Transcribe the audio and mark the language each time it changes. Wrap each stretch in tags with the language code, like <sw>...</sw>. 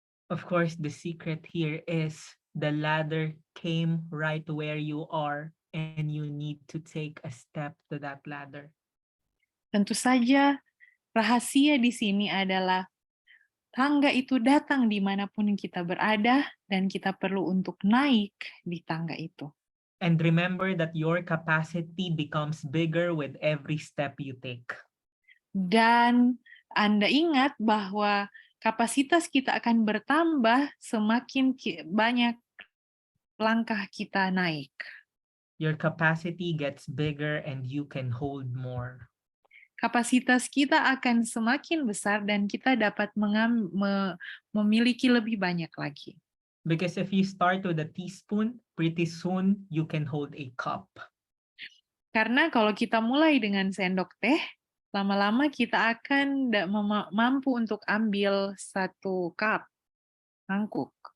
<en>Of course, the secret here is the ladder came right where you are, and you need to take a step to that ladder.</en> <id>Tentu saja, rahasia di sini adalah tangga itu datang dimanapun kita berada, dan kita perlu untuk naik di tangga itu.</id> <en>And remember that your capacity becomes bigger with every step you take.</en> <id>Dan Anda ingat bahwa kapasitas kita akan bertambah semakin banyak langkah kita naik.</id> <en>Your capacity gets bigger and you can hold more.</en> <id>Kapasitas kita akan semakin besar dan kita dapat memiliki lebih banyak lagi.</id> <en>Because if you start with a teaspoon, pretty soon you can hold a cup.</en> <id>Karena kalau kita mulai dengan sendok teh, lama-lama kita akan mampu untuk ambil satu cup, mangkuk.</id>